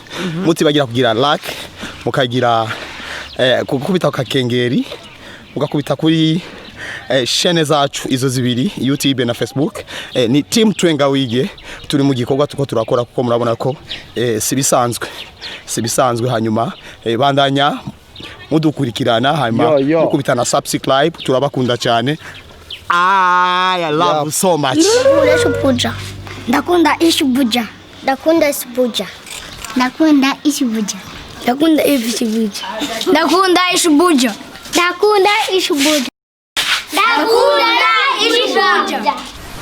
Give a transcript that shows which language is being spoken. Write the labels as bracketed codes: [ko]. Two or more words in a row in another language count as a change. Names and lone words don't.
[rn] Mutibagira kugira like, mukagira kukubita kakengeri, mugakubita kuri shene zacu izo zibiri YouTube na Facebook. Ni team Twenga WIGE turi mu gikorwa tuko turakora kuko murabona ko sibisanzwe hanyuma bandanya mudukurikirana hanyuma mukubita na subscribe turabakunda cyane. [en] I love you so much. [rn] Nakunda ishibuja. Nakunda ishibuja. Nakunda ishibuja. Nakunda ishibuja. Nakunda ishibuja. Nakunda ishibuja. Nakunda ishibuja.